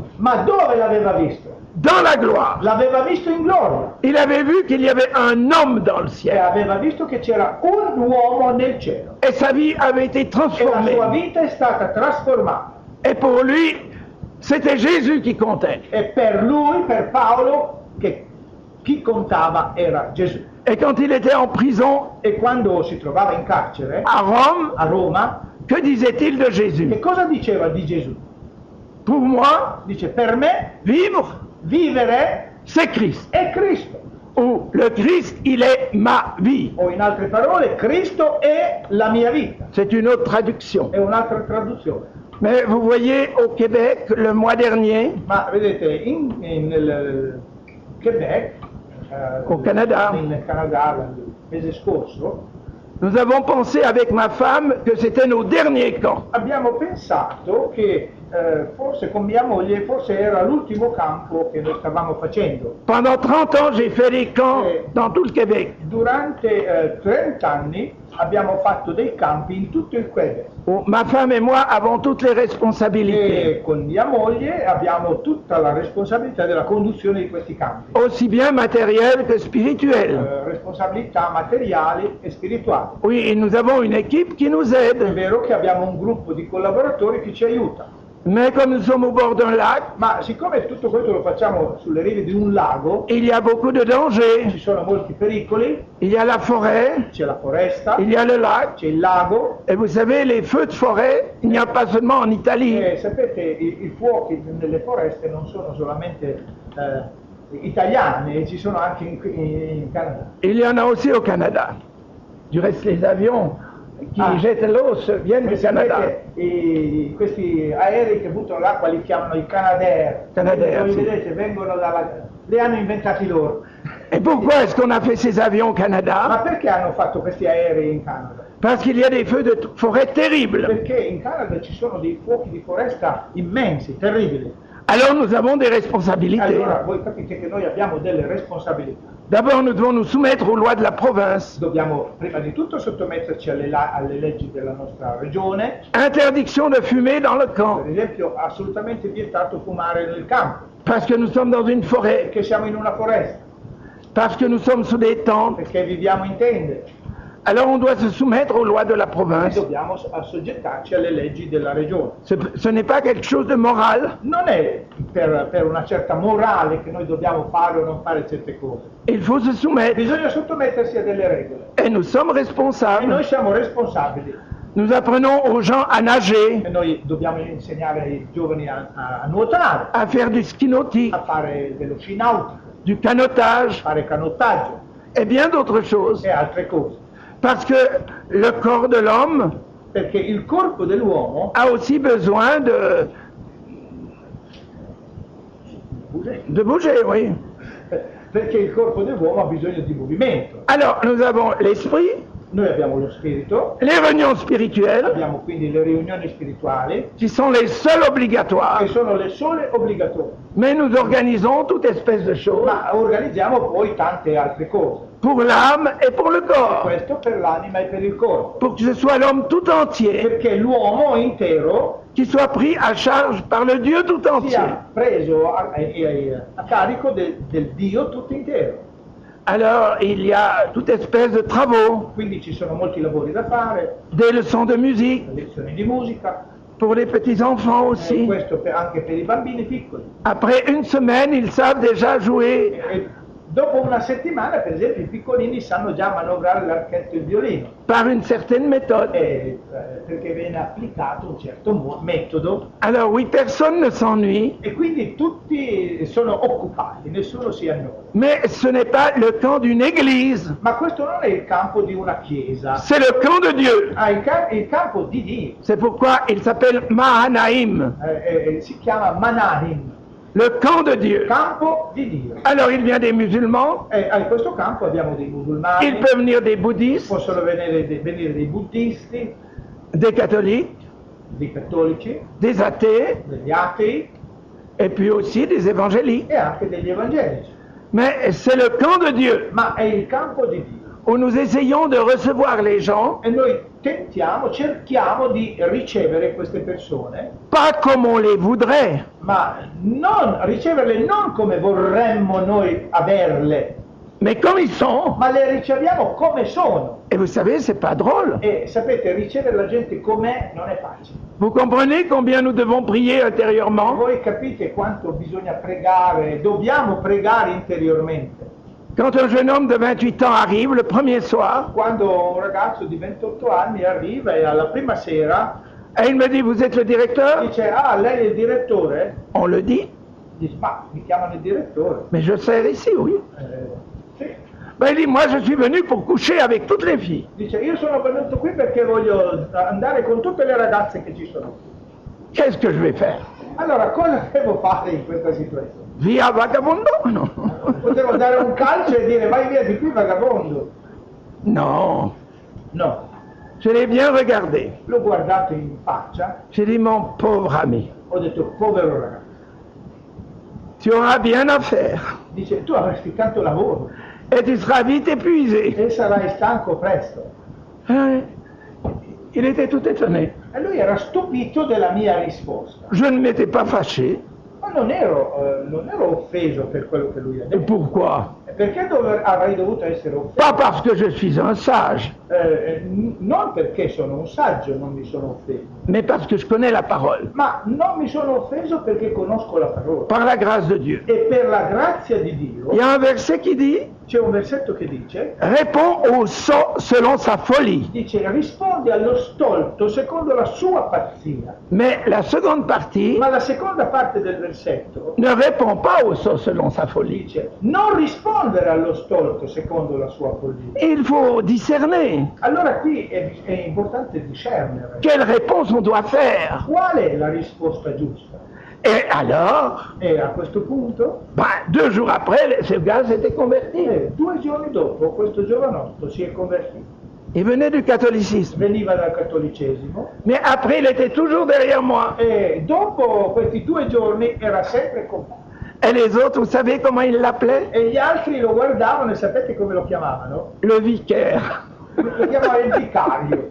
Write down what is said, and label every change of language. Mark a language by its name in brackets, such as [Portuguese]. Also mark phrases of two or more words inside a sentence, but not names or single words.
[Italian] Ma dove l'aveva visto? [French] Dans la gloire. [Italian] L'aveva visto in gloria. [French] Il avait vu qu'il y avait un homme dans le [Italian] E [French] ciel. [Italian] aveva visto che c'era un uomo nel cielo. [French] Et sa vie avait été [Italian] E la [French] transformée. [Italian] sua vita è stata trasformata. [French] Et pour lui, c'était Jésus qui comptait. [Italian] E per lui, per Paolo, che chi contava era Gesù. [French] Et quand il était en prison [Italian] E quando si trovava in carcere [French] à Rome, [Italian] a Roma, [French] que disait-il de Jésus? [Italian] che cosa diceva di Gesù? [French] Pour moi, [Italian] Dice, per me [French] vivre, [Italian] vivere [French] c'est Christ. [Italian] è Cristo. [French] Ou le Christ, il est ma vie. [Italian] O in altre parole, Cristo è la mia vita. [French] C'est une autre traduction. [Italian] È un'altra traduzione. [French] Mais vous voyez, au Québec, le mois dernier, [Italian] Ma vedete, nel Quebec, [French] Au Canada. [Italian] in Canada, il mese scorso, [French] nous avons pensé avec ma femme que c'était nos derniers camps. [Italian] abbiamo pensato che forse con mia moglie forse era l'ultimo campo che noi stavamo facendo. [French] Pendant 30 ans, j'ai fait des camps dans tout le Québec. [Italian] Durante 30 anni abbiamo fatto dei campi in tutto il Quebec [French] Où ma femme et moi avons toutes les responsabilités, [Italian] e con mia moglie abbiamo tutta la responsabilità della conduzione di questi campi. [French] aussi bien matérielles que spirituelles. [Italian] Responsabilità materiali e spirituali. [French] Oui, et nous avons une équipe qui nous [Italian] È [French] aide. [Italian] vero che abbiamo un gruppo di collaboratori che ci aiuta, [French] Mais comme nous sommes au bord d'un lac, [Italian] ma siccome tutto questo lo facciamo sulle rive di un lago, [French] il y a beaucoup de dangers. [Italian] ci sono molti pericoli, [French] Il y a la forêt, [Italian] c'è la foresta, [French] il y a le lac. [Italian] c'è il lago, [French] Et vous savez, les feux de forêt, il n'y a pas seulement en Italie. [Italian] e sapete i fuochi nelle foreste non sono solamente italiani, ci sono anche in Canada. [French] Il y en a aussi au Canada. Du reste, les avions qui Ah. jettent l'eau viennent du Canada. [Italian] Sapete, questi aerei che buttano l'acqua li chiamano i Canadair. Canadair, Voi sì. vedete, vengono li hanno inventati loro. [French] Et pourquoi est-ce qu'on a fait ces avions au [Italian] Ma [French] Canada? [Italian] perché hanno fatto questi aerei in Canada? [French] Parce qu'il y a des feux de forêt terribles. [Italian] Perché in Canada ci sono dei fuochi di foresta immensi, terribili. [French] Alors nous avons des responsabilités. [Italian] Allora voi capite che noi abbiamo delle responsabilità. [French] D'abord, nous devons nous soumettre aux lois de la province. [Italian] Dobbiamo prima di tutto sottometterci alle leggi della nostra regione. [French] Interdiction de fumer dans le camp, [Italian] Per esempio, assolutamente vietato fumare nel campo, [French] parce que nous sommes dans une forêt, [Italian] perché siamo in una foresta, [French] parce que nous sommes sous des tentes. [Italian] perché viviamo in tende. [French] Alors on doit se soumettre aux lois de la [Italian] E [French] province. [Italian] dobbiamo assoggettarci alle leggi della regione. [French] Ce n'est pas quelque chose de moral. [Italian] Non è per una certa morale che noi dobbiamo fare o non fare certe cose. [French] Il faut se soumettre. [Italian] Bisogna sottomettersi a delle regole. [French] Et nous sommes [Italian] E [French] responsables. [Italian] noi siamo responsabili. [French] Nous apprenons aux gens à nager, [Italian] E noi dobbiamo insegnare ai giovani a nuotare, [French] à faire du ski nautique, [Italian] a fare dello sci nautico, [French] du [Italian] a [French] canotage [Italian] fare canottaggio [French] et bien d'autres choses. [Italian] e altre cose. [French] Parce que le corps de l'homme [Italian] Perché il corpo dell'uomo [French] a aussi besoin de bouger, oui. [Italian] perché il corpo dell'uomo ha bisogno di movimento. [French] Alors, nous avons l'esprit, [Italian] Noi abbiamo lo spirito, [French] les réunions spirituelles, [Italian] abbiamo quindi le riunioni spirituali, [French] qui sont les seules [Italian] che [French] obligatoires, [Italian] sono le sole obbligatorie, [French] mais nous organisons toute espèce de choses [Italian] ma organizziamo poi tante altre cose. [French] pour l'âme et pour le corps, [Italian] Questo per l'anima e per il corpo, [French] pour que ce soit l'homme tout entier [Italian] perché l'uomo intero [French] qui soit pris à charge par le Dieu tout entier. [Italian] sia preso a carico del Dio tutto intero. [French] Alors, il y a toute espèce de travaux, [Italian] Quindi ci sono molti lavori da fare, [French] des leçons de musique, [Italian] lezioni di musica, [French] pour les petits-enfants aussi. [Italian] questo anche per i bambini piccoli. [French] Après une semaine, ils savent déjà jouer. [Italian] E dopo una settimana, per esempio, i piccolini sanno già manovrare l'archetto e il violino, [French] Par une certaine méthode. [Italian] perché viene applicato un certo metodo [French] Alors oui, personne ne s'ennuie, [Italian] e quindi tutti sono occupati, nessuno si annoia. [French] mais ce n'est pas le camp d'une église, [Italian] Ma questo non è il campo di una chiesa, [French] c'est le camp de Dieu. [Italian] il campo di Dio, [French] C'est pourquoi il s'appelle Mahanaïm, [Italian] si chiama Manahim, [French] le camp de Dieu. [Italian] campo di Dio. [French] Alors il vient des musulmans, [Italian] E in questo campo abbiamo dei [French] il [Italian] musulmani, [French] peut venir des bouddhistes, [Italian] possono venire dei buddisti, [French] des catholiques, [Italian] dei cattolici, [French] des athées, [Italian] degli atei [French] et puis aussi des évangéliques. [Italian] e anche degli evangelici. [French] Mais c'est le camp de Dieu [Italian] Ma è il campo di Dio, [French] où nous essayons de recevoir les gens, [Italian] e noi cerchiamo di ricevere queste persone, [French] pas comme on les voudrait, [Italian] ma riceverle non come vorremmo noi averle, [French] mais comme ils sont. [Italian] ma le riceviamo come sono. [French] Et vous savez, c'est pas drôle. [Italian] E sapete, ricevere la gente com'è non è facile. [French] Vous comprenez combien nous devons prier intérieurement? [Italian] Voi capite quanto bisogna pregare, dobbiamo pregare interiormente. [French] Quand un jeune homme de 28 ans arrive le premier soir, [Italian] Quando un ragazzo di 28 anni arriva e alla prima sera [French] et il me dit, vous êtes le directeur? [Italian] dice: ah, lei è il direttore? [French] On le dit, [Italian] Dice: ma mi chiamano il direttore? [French] mais je sers ici, oui. [Italian] Sì. [French] Ben, il dit, moi je suis venu pour coucher avec toutes les filles. [Italian] Dice: io sono venuto qui perché voglio andare con tutte le ragazze che ci sono qui. [French] Qu'est-ce que je vais faire? [Italian] Allora, cosa devo fare in questa situazione? Via vagabondo? Non. Potevo dare un calcio e dire: vai via di qui, vagabondo. [French] Non. [Italian] No, [French] Je l'ai bien regardé. [Italian] l'ho guardato in faccia, [French] J'ai dit, mon pauvre ami, [Italian] ho detto: povero ragazzo. [French] tu auras bien à faire [Italian] Dice: tu avresti tanto lavoro [French] et tu seras vite épuisé. [Italian] e sarai stanco presto. [French] Il était tout étonné. [Italian] E lui era stupito della mia risposta. [French] Je ne m'étais pas fâché. [Italian] Ma non ero offeso per quello che lui ha [French] Et [Italian] detto. [French] pourquoi? [Italian] Perché avrei dovuto essere offeso? [French] Pas parce que je suis un sage, [Italian] Non perché sono un saggio non mi sono offeso, [French] mais parce que je connais la parole, [Italian] ma non mi sono offeso perché conosco la parola. [French] par la grâce de Dieu. [Italian] E per la grazia di Dio, [French] Il y a un verset qui dit, [Italian] c'è un versetto che dice: [French] réponds au sot selon sa folie. [Italian] risponde allo stolto secondo la sua pazzia. [French] Mais la seconde partie [Italian] Ma la seconda parte del versetto [French] ne répond pas au sot selon sa folie. [Italian] dice: non rispondere allo stolto secondo la sua follia. [French] Il faut discerner [Italian] Allora qui è importante discernere [French] quelle réponse on doit faire. [Italian] qual è la risposta giusta. [French] Et alors, [Italian] E a questo punto, [French] 2 jours après, ce gars s'était converti. [Italian] 2 giorni dopo, questo giovanotto si è convertito. [French] Il venait du catholicisme. [Italian] Veniva dal cattolicesimo [French] Mais après, il était toujours derrière moi. [Italian] e dopo questi 2 giorni era sempre con me. [French] Et les autres, vous savez comment ils l'appelaient? [Italian] E gli altri lo guardavano e sapete come lo chiamavano? [French] Le vicaire. [Italian] Lo chiamavano il vicario.